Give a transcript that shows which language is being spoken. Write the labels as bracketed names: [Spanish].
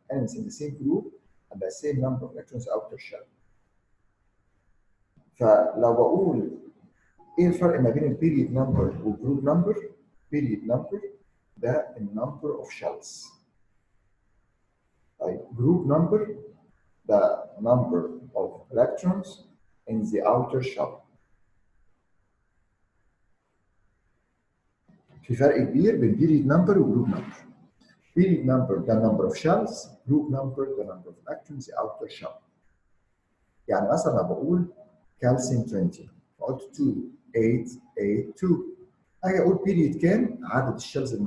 [English] elements in the same group [Arabic] عندها [English] same number of electrons outer shell. [Arabic] فلو بقول ايه الفرق ما بين البيريد نمبر والجروب نمبر؟ بيريد نمبر ده النمبر اوف shells. طيب جروب نمبر [English] the number of electrons in the outer shell. [Arabic] في فرق كبير بين [English] period number [Arabic] وجروب number. [English] Period number the number of shells, group number the number of electrons in the outer shell. [Arabic] يعني مثلا لما بقول كالسيوم 20 فقلت 2 8 8 2 اجي اقول period كام؟ عدد الشلز